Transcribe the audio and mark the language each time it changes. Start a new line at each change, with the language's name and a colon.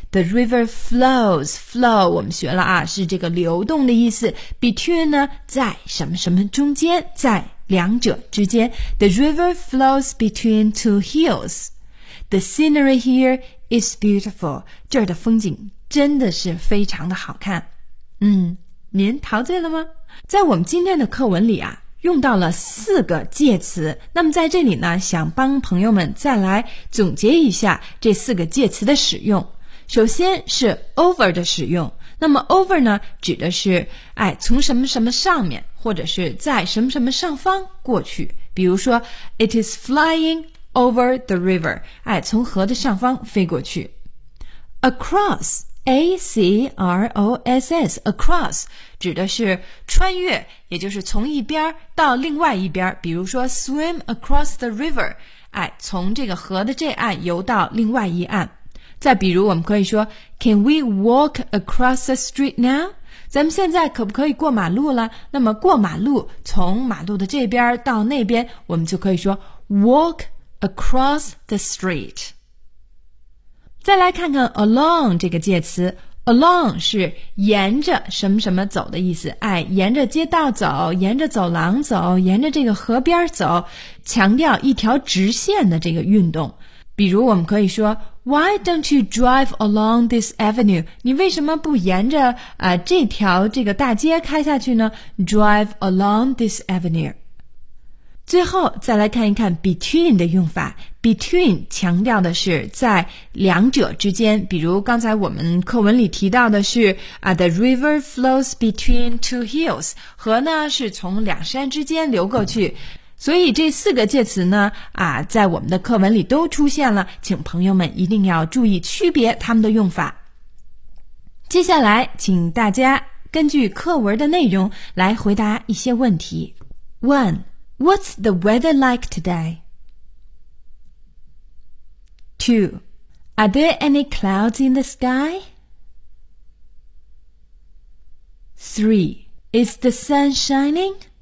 English: The river flows，
Chinese: flow 我们学了啊，是这个流动的意思。 Between 呢在什么什么中间，在两者之间。
English: The river flows between two hills. The scenery here is beautiful.
Chinese: 这儿的风景真的是非常的好看。嗯，您陶醉了吗？在我们今天的课文里啊，用到了四个介词。那么在这里呢，想帮朋友们再来总结一下这四个介词的使用。首先是 over 的使用。那么 over 呢，指的是从什么什么上面，或者是在什么什么上方过去。比如说
English: It is flying over the river，
Chinese: 从河的上方飞过去。 Across， A-C-R-O-S-S， Across 指的是穿越，也就是从一边到另外一边。比如说
English: Swim across the river，
Chinese: 从这个河的这岸游到另外一岸。再比如我们可以说
English: Can we walk across the street now？
Chinese: 咱们现在可不可以过马路了？那么过马路，从马路的这边到那边，我们就可以说
English: walk across the street。
Chinese: 再来看看 along 这个介词。along 是沿着什么什么走的意思，沿着街道走，沿着走廊走，沿着这个河边走，强调一条直线的这个运动。比如我们可以说
English: Why don't you drive along this avenue?
Chinese: 你为什么不沿着这条这个大街开下去呢？
English: Drive along this avenue。
Chinese: 最后再来看一看 between 的用法。between 强调的是在两者之间，比如刚才我们课文里提到的是
English: The river flows between two hills，
Chinese: 河呢是从两山之间流过去。所以这四个介词呢在我们的课文里都出现了，请朋友们一定要注意区别它们的用法。接下来请大家根据课文的内容来回答一些问题。 1.
English: What's the weather like today? 2. Are there any clouds in the sky? 3. Is the sun shining?